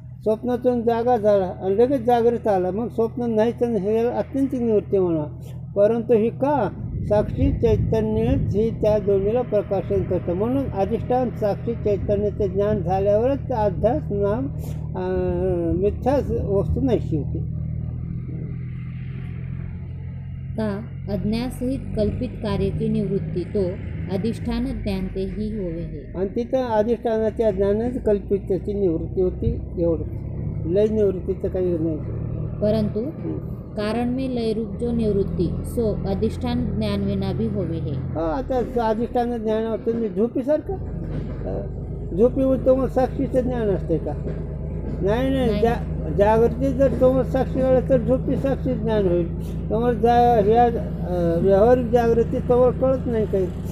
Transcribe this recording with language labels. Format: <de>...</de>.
<mr>स्वप्नातून जागा झाला आणि लगेच जागृत आला, मग स्वप्न नाही तर हे अत्यंतिक निवृत्ती म्हणा. परंतु ही का? साक्षी चैतन्यच ही त्या दोन्हीला प्रकाशन करतं. म्हणून अधिष्ठान साक्षी चैतन्याचं ज्ञान झाल्यावरच अध्यास नाम मिथ्या वस्तू नाहीशी होते.</mr> <hi>का अज्ञानसहित कल्पित कार्य की निवृत्ती तो अधिष्ठान ज्ञानते ही होवे है.</hi> <mr>आणि तिथं अधिष्ठानाच्या ज्ञानच कल्पिताची निवृत्ती होती. एवढं लय निवृत्तीचं काही नाही.</mr> <hi>परंतु कारण में लय रूप जो निवृत्ती सो अधिष्ठान ज्ञान विना भी होवे है.</hi> <mr>आता अधिष्ठान ज्ञान होतं झोपीसारखं. झोपीवर तुम्हाला साक्षीचं ज्ञान असते का? नाही. जागृती जर तुम्हाला साक्षी कळलं तर झोपी साक्षी ज्ञान होईल. तुम्हाला व्यावहारिक जागृती तुम्हाला कळत नाही काही.</mr>